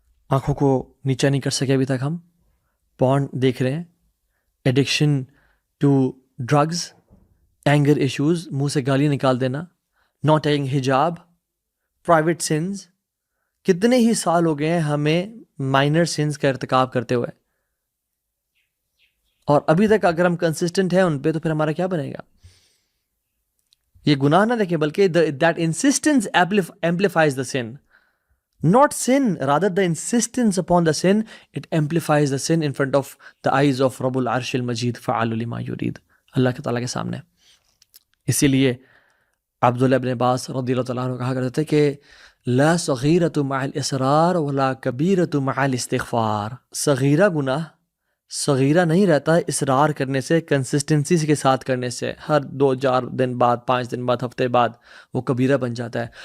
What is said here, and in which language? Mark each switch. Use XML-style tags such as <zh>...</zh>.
<ur>آنکھوں کو نیچا نہیں کر سکے ابھی تک ہم. پورن دیکھ رہے ہیں، addiction to drugs, anger issues, منہ سے گالی نکال دینا، ناٹ ٹیکنگ حجاب، پرائیویٹ سینز. کتنے ہی سال ہو گئے ہیں ہمیں مائنر سینز کا ارتکاب کرتے ہوئے، اور ابھی تک اگر ہم کنسسٹنٹ ہیں ان پہ تو پھر ہمارا کیا بنے گا؟ یہ گناہ نہ دیکھیں بلکہ</ur> <en>that insistence amplifies the sin. Not sin, rather the insistence upon the sin, it amplifies the sin in front of the eyes of</en> <ar>Rabb al-Arsh al-Majid فَعَالُ لِمَا يُرِيدُ،</ar> <ur>اللہ تعالیٰ کے سامنے. اسی لیے عبداللہ ابن عباس رضی اللہ تعالیٰ عنہ کہا کرتے تھے کہ</ur> <ar>لا صغیرۃ مع الاصرار ولا کبیرۃ مع الاستغفار.</ar> <ur>صغیرہ گناہ صغیرہ نہیں رہتا اصرار کرنے سے، کنسسٹنسی کے ساتھ کرنے سے، ہر 2-4 دن بعد 5 دن بعد ہفتے بعد وہ کبیرہ بن جاتا ہے.</ur>